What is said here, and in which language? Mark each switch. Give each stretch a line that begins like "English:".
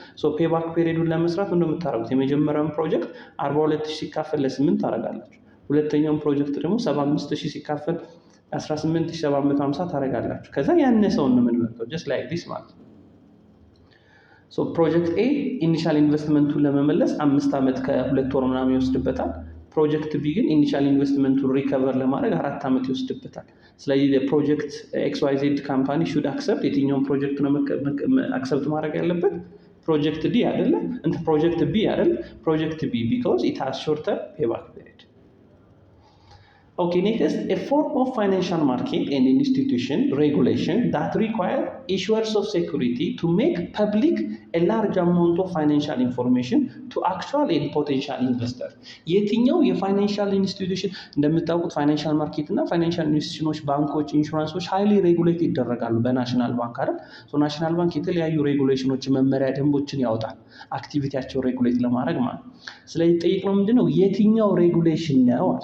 Amharic: ሶ ፔባክ ፔሪዱን ለመስራት ምን እንደምታደርጉት የመጀመሪያውን ፕሮጀክት 42,000 ሲካፈል ለ8 ታደርጋላችሁ። ሁለተኛውን ፕሮጀክት ደግሞ 75,000 ሲካፈል 18,750 ታደርጋላችሁ። ከዛ ያነሰውን ነው የምንመርጠው
English: just like this
Amharic: ማለት ነው። ሶ ፕሮጀክት ኤ ኢኒሻል ኢንቨስትመንቱን ለመመለስ 5 አመት ከ2 ወር ምናምን ይወስድበታል። ፕሮጀክት ቢ ግን ኢኒሻል ኢንቨስትመንቱን ሪከቨር ለማድረግ 4 አመት ይወስድበታል። ስለዚህ የፕሮጀክት XYZ ካምፓኒ ሹድ አክሰፕት የትኛውን ፕሮጀክት ነው አክሰፕት ማድረግ ያለበት? ፕሮጀክት ዲ አይደለ? ፕሮጀክት ቢ አይደለ?
English: ፕሮጀክት ቢ because it has shorter payback period. Okay, next, a form of financial market and institution regulation that require issuers of security to make public a large amount of financial information to actual and potential investors.
Amharic: የትኛው የፋይናንሻል ኢንስቲትዩሽን እንደምታውቁት ፋይናንሻል ማርኬት እና ፋይናንሻል ኢንስቲትዩሽኖች፣ ባንኮች፣ ኢንሹራንሶች ሃይሊ ሬጉሌት ይደረጋሉ በናሽናል ባንክ አይደል? ሶ ናሽናል ባንክ የተለያዩ ሬጉሌሽኖች፣ መመሪያ ደንቦችን ያወጣል አክቲቪቲያቸው ሬጉሌት ለማድረግ ማለት። ስለዚህ ጠይቅነው ምንድነው የትኛው ሬጉሌሽን ነው?